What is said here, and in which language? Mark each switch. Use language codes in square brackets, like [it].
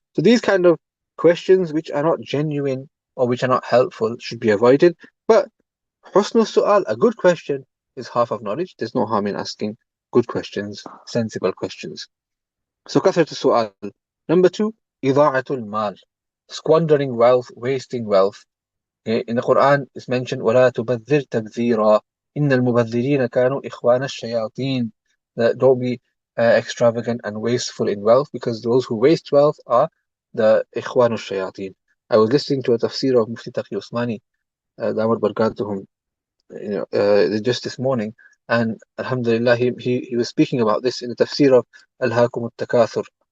[en] So these kind of questions which are not genuine or which are not helpful should be avoided. But husnul su'al, a good question, is half of knowledge. There's no harm in asking good questions, sensible questions. So kathratu su'al. Number 2, ida'atul mal, squandering wealth, wasting wealth. In the Quran, it's mentioned, [ar] وَلَا تُبَذِّرْ تَبْذِيرًا إِنَّ الْمُبَذِّرِينَ كَانُوا إِخْوَانَ الشَّيَاطِينَ. [en] That don't be extravagant and wasteful in wealth, because those who waste wealth are the [ar] إِخْوَانُ الشَّيَاطِينَ. [en] I was listening to a tafsir of Mufti Taqi Usmani, Dawud Barakatuhum, just this morning, and Alhamdulillah, he was speaking about this in the tafsir of Al-Hakum al-Takathur.